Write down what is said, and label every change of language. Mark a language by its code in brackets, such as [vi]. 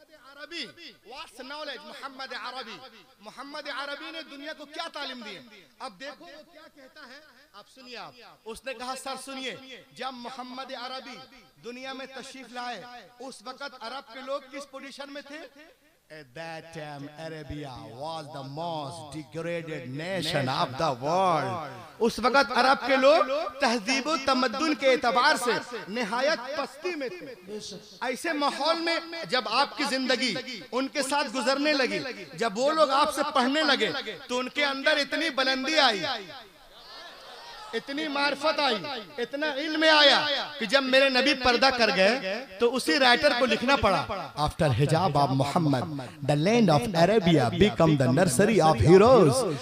[hi] अरबी, [en] what's knowledge [hi] Mohammad अरबी, मोहम्मद अरबी ने दुनिया को क्या तालीम दी है। अब देखो वो क्या कहता है, आप सुनिए। आप उसने कहा सर सुनिए, जब मोहम्मद अरबी दुनिया में तशरीफ लाए उस वक्त अरब के लोग किस पोजीशन में थे, [en] At that time, Arabia was the most degraded nation of the world. [hi] उस वक्त अरब के लोग तहजीब व तमद्दुन के एतबार से निहायत पस्ती में थे। ऐसे माहौल में जब आपकी जिंदगी उनके साथ गुजरने लगी, जब वो लोग आपसे पढ़ने लगे, तो उनके अंदर इतनी बुलंदी आई, इतनी मार्फत आई, इतना इल्म आया कि जब मेरे नबी पर्दा कर गए तो उसी राइटर को लिखना पड़ा, [en] After hijab of Mohammad the land of Arabia become the nursery of heroes.